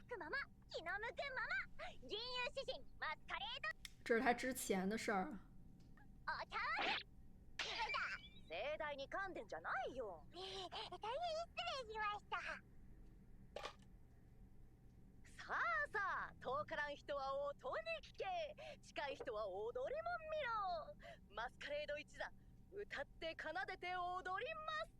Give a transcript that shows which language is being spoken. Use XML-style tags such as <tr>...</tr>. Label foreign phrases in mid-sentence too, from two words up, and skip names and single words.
<zh>这是他之前的事儿。</zh> <ja>盛大に噛んでんじゃないよ。大変失礼しました。さあさあ、遠からん人は音に聞け、近い人は踊りも見ろ。マスカレード一座、歌って奏でて踊ります。</ja>